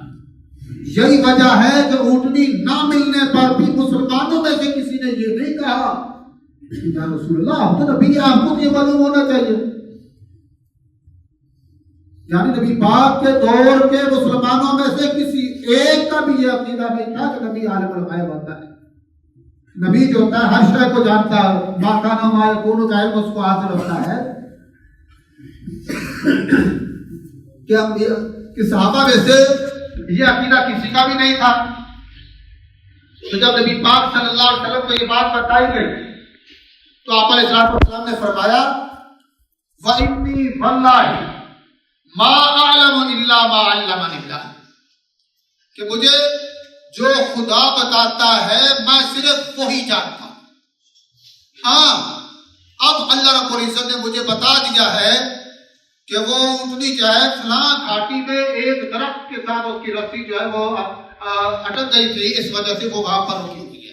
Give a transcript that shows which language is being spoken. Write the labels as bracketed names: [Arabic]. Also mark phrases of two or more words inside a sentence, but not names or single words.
[Urdu] یہی وجہ ہے کہ اونٹنی نہ ملنے پر بھی مسلمانوں میں سے کسی نے یہ نہیں کہا کہ [Arabic] یا رسول اللہ [Urdu] ہم تو نبی ہیں، ہم کو یہ معلوم ہونا چاہیے. یعنی نبی پاک کے دور کے مسلمانوں میں سے کسی ایک کا بھی یہ عقیدہ نہیں تھا کہ نبی [Arabic] عالم الغیب [Urdu] ہوتا ہے. نبی جو ہوتا ہے ہر شے کو جانتا ہے، [Arabic] ما کان ما یکون [Urdu] کا علم اس کو حاصل ہوتا ہے. کہ صحابہ میں سے یہ عقیدہ کسی کا بھی نہیں تھا. تو جب نبی پاک [Arabic] صلی اللہ علیہ وسلم [Urdu] کو یہ بات بتائی گئی تو آپ [Arabic] علیہ السلام [Urdu] نے فرمایا [Arabic] وَإِنِّي وَاللَّهِ مَا أَعْلَمُ إِلَّا مَا عَلَّمَنِ اللَّهُ، [Urdu] کہ مجھے جو خدا بتاتا ہے میں صرف وہی جانتا ہوں. ہاں اب [Arabic] اللہ رب العزت [Urdu] نے مجھے بتا دیا ہے کہ وہ اونٹنی جو ہے فلاں گھاٹی میں ایک درخت کے ساتھ اس کی رسی جو ہے وہ اٹک گئی تھی، اس وجہ سے وہ وہاں پر رکی ہوئی ہے.